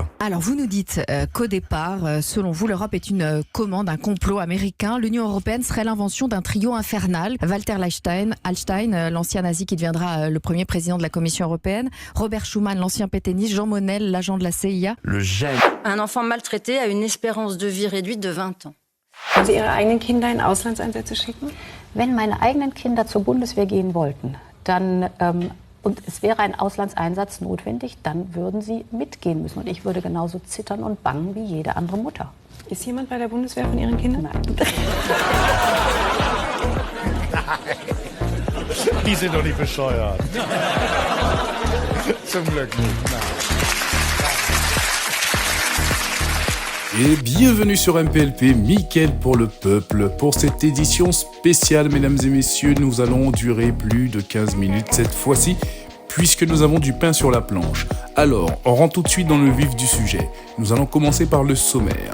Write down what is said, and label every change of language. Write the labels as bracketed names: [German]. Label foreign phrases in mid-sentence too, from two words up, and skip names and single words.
[French] Alors vous nous dites qu'au départ, selon vous, l'Europe est une commande, un complot américain. L'Union européenne serait l'invention d'un trio infernal. Walter Hallstein, l'ancien nazi qui deviendra le premier président de la Commission européenne. Robert Schuman, l'ancien pétainiste. Jean Monnet, l'agent de la CIA. Le gène. Un enfant maltraité a une espérance de vie réduite de 20 ans. [German] Wollen Sie Ihre eigenen Kinder in Auslandseinsätze schicken? Wenn meine eigenen Kinder zur Bundeswehr gehen wollten, dann und es wäre ein Auslandseinsatz notwendig, dann würden sie mitgehen müssen. Und ich würde genauso zittern und bangen wie jede andere Mutter. Ist jemand bei der Bundeswehr von Ihren Kindern? Nein. Die sind doch nicht bescheuert. Zum Glück nicht. [French] Et bienvenue sur MPLP, Mickaël pour le peuple. Pour cette édition spéciale, mesdames et messieurs, nous allons durer plus de 15 minutes cette fois-ci, puisque nous avons du pain sur la planche. Alors, on rentre tout de suite dans le vif du sujet. Nous allons commencer par le sommaire.